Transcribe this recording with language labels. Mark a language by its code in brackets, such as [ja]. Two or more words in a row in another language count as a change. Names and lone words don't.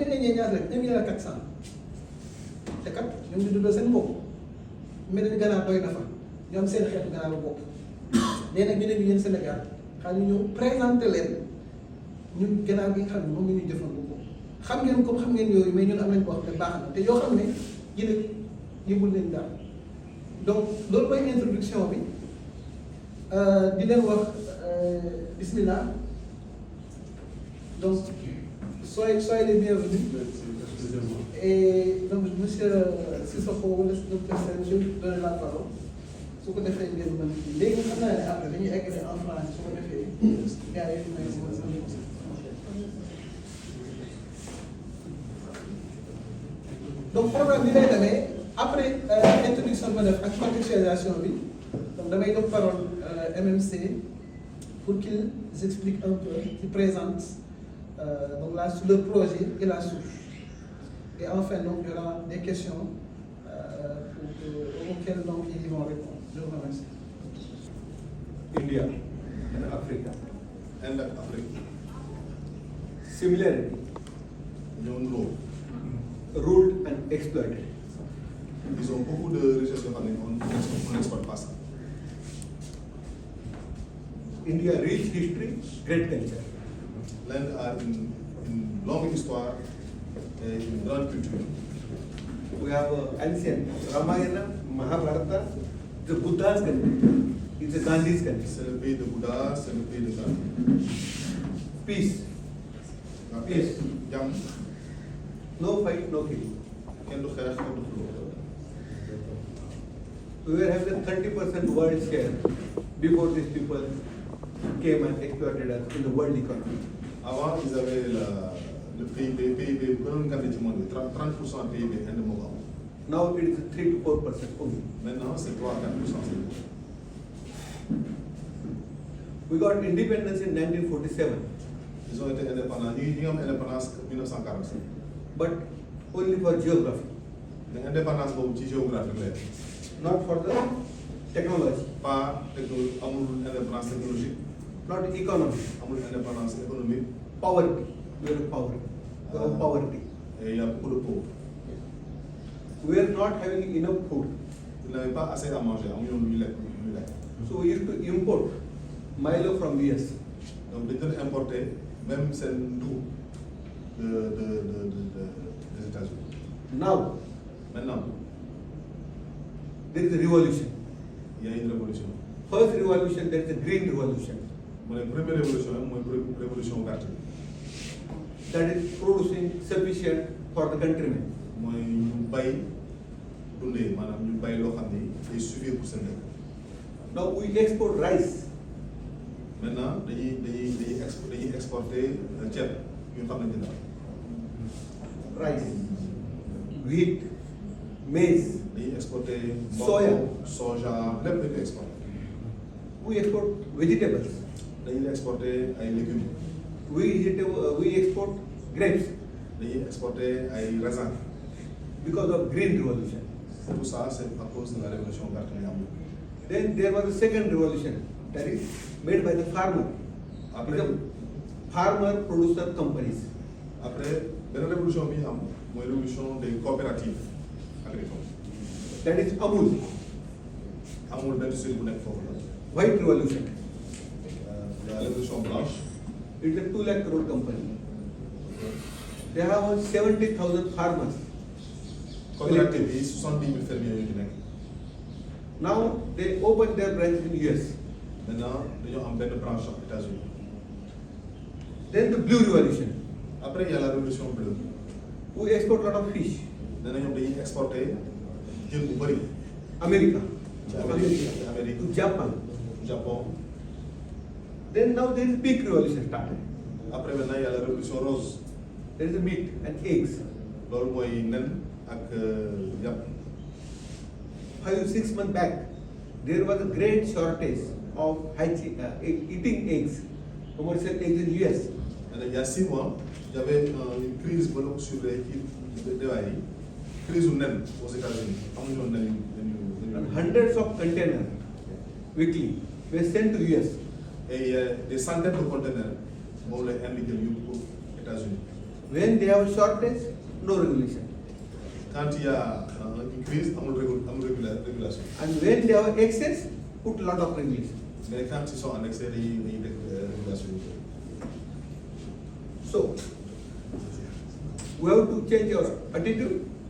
[wo] nga indien ñaar rek 1 milliard 400 te kat ñoom ñu dundal seen bopp mais dañu ganaar doy na fa ñoom seen xeetu ganaar bopp léegi nag ñu ne ñu yéen Sénégal xaar ñu ñëw présenté leen ñun ganaar gi nga xam ne moom la ñuy jëfandikoo xam ngeen comme xam ngeen yooyu mais ñun am nañ ko wax te baax na te yoo xam ne yéen yëngul leen daal donc loolu mooy introduction bi di leen wax bismillah [fr] donc soyez les bienvenus et donc monsieur Cissokho wala docteur Sène je vous donne la parole [wo] su ko defee ngeen mën léegi xam naa ne après dañuy eggale [fr] en français [wo] su ko defee gars yi may donc programme bi lay demee après introduction bi ma def ak contextualisation bi donc damay jox parole MMC [fr] pour qu'ils expliquent un peu, qu'ils présentent donc là sur le projet et la souche. Et enfin donc il y aura des questions auxquelles donc ils vont répondre. Je vous remercie. [en] India and Africa. And Africa. Similarity. Ruled and exploited. [fr] Ils ont beaucoup de richesses on n'exploite pas ça. [en] India, rich history, great culture. [fr] L'Inde a une longue histoire et une grande culture. [en] We have ancient Ramayana, Mahabharata, the Buddha's country, it's the Gandhi's country. [fr] C'est le pays de Bouddha, c'est le pays de Gandhi. [en] Peace. [fr] La paix, [en] Yes. [wo] jàmm, [en] No fight, no killing. [wo] kenn du xeex, kenn du xuloo. [en] We were having a 30% world share before these people came and exploited us in the world economy. [fr] Avant, ils avaient le PIB [wo] bu gënoon ngand ci monde bi 30% PIB Inde moo ko am. [en] Now it is 3 to 4% only. [fr] Maintenant, c'est 3 à 4%. [en] We got independence in 1947, [fr] Ils ont été indépendants. [wo] Ñu ngi am indépendance 1945. [en] but only for geography, [wo] mais indépendance boobu ci géographie la yem. [en] not for the technology, [wo] pas technologie amul [fr] indépendance technologique [en] not economy, [wo] amul [fr] indépendance économique [en] poverty. We have poverty. We have poverty. [fr] et il y a beaucoup de pauvres. [en] We are not having enough food. [fr] Ils n'avaient pas assez à manger [wo] amuñu woon lu ñu lekk lu ñu lekk. [en] So we used to import Milo from US. [wo] donc dañu doon importer même seen dugub [fr] des États-Unis. [en] Now [fr] Maintenant [en] there is a revolution. [fr] il y a une révolution. [en] First revolution, there is a green revolution. [wo] mooy [fr] première révolution [wo] mooy [fr] révolution verte [wo] bi. [en] That is producing sufficient for the countrymen. [wo] mooy ñu bay dundee maanaam ñu bay loo xam ni day suffire pour seen dëkk. [en] Now we export rice. [wo] maintenant dañuy exporter ceeb ñu xam ne dina [en] Rice, wheat, maize. [wo] dañuy exporter [en] Soya. [wo] soja lépp dañuy exporter. [en] We export vegetables. [wo] dañuy exporter ay légumes. [en] We export grapes [wo] dañuy exporter ay raisins. [en] because of green revolution. [fr] tout ça c'est à cause de la révolution verte [wo] bi nga xam ne. [en] Then there was a second revolution that is made by the farmer. [fr] Après- [en] The farmer producer companies. [wo] après beneen révolution bi ñu am mooy [fr] révolution des coopératives agricoles. [en] That is Amul. [wo] amul benn suite bu nekk foofu la. [en] White revolution. [fr] La révolution blanche. [en] It's a 2 lakh crore company. They have 70,000 farmers. [wo] coopérative bi 70 000 fermiers yu ci nekk. [en] Now they open their branch in US. [wo] maintenant dañoo am benn branche [fr] aux États-Unis. [en] Then the blue revolution. [fr] après il y a la révolution bleue. [en] We export lot of fish. [wo] nee na ñoom dañuy exporter jën bu bëri. [en] America. [wo] ci [en] To [fr] Amérique [en] To Japan. [fr] Japon. [en] Then now there is pig revolution started. [fr] après maintenant il y a la révolution rose. [en] There is a meat and eggs. [wo] loolu mooy nen ak yàpp. [en] 5-6 months back, there was a great shortage of eating eggs, commercial eggs in US. [wo] nee na [fr] il y a 6 mois il y avait une crise [wo] ba doon [fr] sur les [wo] déwaay yi crise u nen [fr] aux États-Unis [wo] amuñu woon nen yu [en] And hundreds of containers weekly were sent to US. [fr] et il y a des centaines de conteneurs [wo] moom lay indiqué yóbbu [fr] pour États-Unis. [en] When they have a shortage, no regulation. [fr] quand il y a une crise amul régulation. [en] And when they have excess, put lot of regulation. [fr] mais quand ils sont en excès [wo] dañuy def régulation yi. [en] So, we have to change our attitude.